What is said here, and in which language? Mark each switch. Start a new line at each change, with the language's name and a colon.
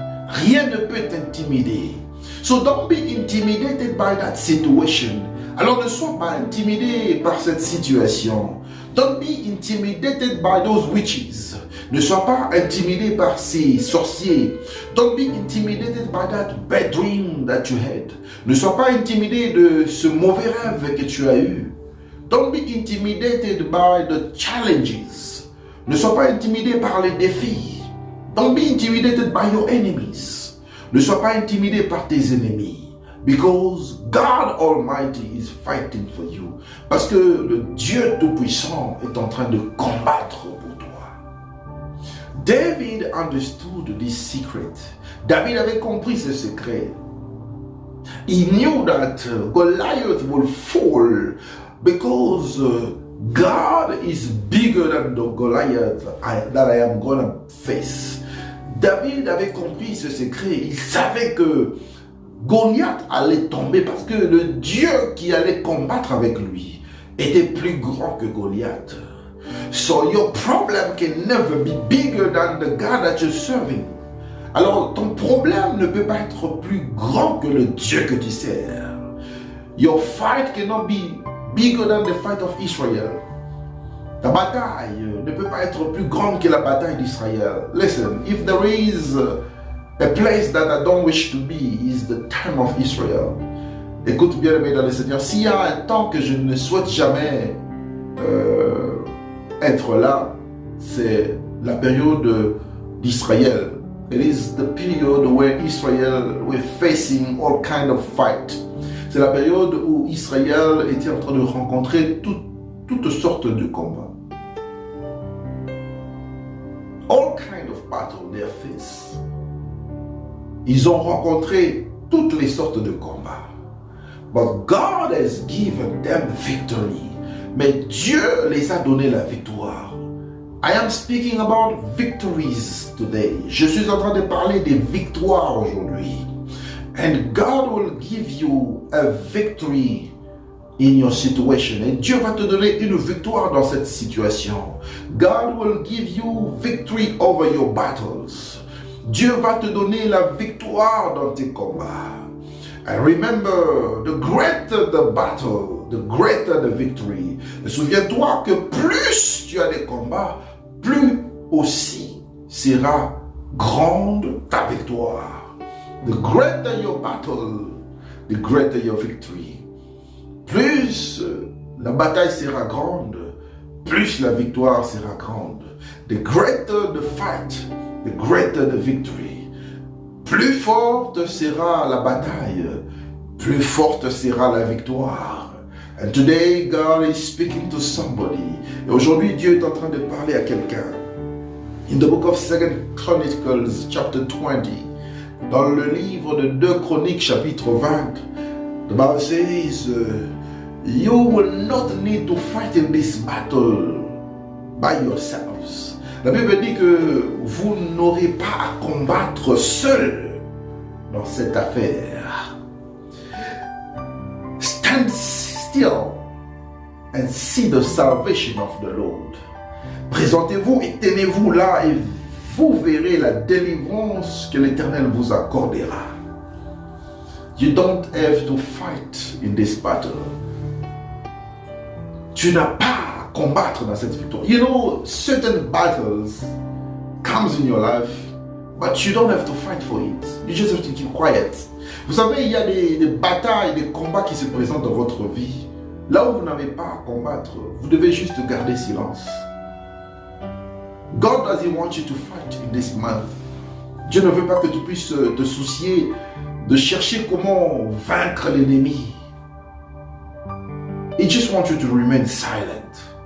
French: Rien ne peut t'intimider.
English: So don't be intimidated by that situation.
French: Alors ne sois pas intimidé par cette situation.
English: Don't be intimidated by those witches.
French: Ne sois pas intimidé par ces sorciers.
English: Don't be intimidated by that bad dream that you had.
French: Ne sois pas intimidé de ce mauvais rêve que tu as eu.
English: Don't be intimidated by the challenges.
French: Ne sois pas intimidé par les défis.
English: Don't be intimidated by your enemies.
French: Ne sois pas intimidé par tes ennemis.
English: Because God Almighty is fighting for you.
French: Parce que le Dieu Tout-Puissant est en train de combattre pour toi.
English: David understood this secret.
French: David avait compris ce secret.
English: He knew that Goliath will fall because God is bigger than the Goliath that I am going to face.
French: David avait compris ce secret. Il savait que Goliath allait tomber parce que le Dieu qui allait combattre avec lui était plus grand que Goliath.
English: So your problem can never be bigger than the God that you're serving.
French: Alors ton problème ne peut pas être plus grand que le Dieu que tu sers.
English: Your fight cannot be bigger than the fight of Israel.
French: Ta bataille ne peut pas être plus grande que la bataille d'Israël.
English: Listen, if there is a place that I don't wish to be, is the time of Israel.
French: Écoute bien, aimé dans le Seigneur, s'il y a un temps que je ne souhaite jamais être là, c'est la période d'Israël.
English: It is the period where Israel were facing all kind of fight.
French: C'est la période où Israël était en train de rencontrer toutes sortes de combats.
English: All kind of battle they face.
French: Ils ont rencontré toutes les sortes de combats.
English: But God has given them victory.
French: Mais Dieu les a donné la victoire.
English: I am speaking about victories today.
French: Je suis en train de parler des victoires aujourd'hui.
English: And God will give you a victory in your situation.
French: Et Dieu va te donner une victoire dans cette situation.
English: God will give you victory over your battles.
French: Dieu va te donner la victoire dans tes combats.
English: And remember, the greater the battle, the greater the victory.
French: Et souviens-toi que plus tu as des combats, plus aussi sera grande ta victoire.
English: The greater your battle, the greater your victory.
French: Plus la bataille sera grande, plus la victoire sera grande.
English: The greater the fight, the greater the victory.
French: Plus forte sera la bataille, plus forte sera la victoire.
English: And today God is speaking to somebody.
French: Et aujourd'hui Dieu est en train de parler à quelqu'un.
English: In the book of 2 Chronicles chapter 20,
French: dans le livre de 2 Chroniques chapitre 20,
English: the Bible says, you will not need to fight in this battle by yourselves.
French: La Bible dit que vous n'aurez pas à combattre seul dans cette affaire.
English: Stand still and see the salvation of the Lord.
French: Présentez-vous et tenez-vous là et vous verrez la délivrance que l'Éternel vous accordera.
English: You don't have to fight in this battle.
French: Tu n'as pas à combattre dans cette victoire.
English: You know, certain battles comes in your life, but you don't have to fight for it. You just have to keep quiet.
French: Vous savez, il y a des batailles, des combats qui se présentent dans votre vie. Là où vous n'avez pas à combattre, vous devez juste garder silence.
English: God doesn't want you to fight in this month.
French: Dieu ne veut pas que tu puisses te soucier de chercher comment vaincre l'ennemi.
English: He just wants you to remain silent.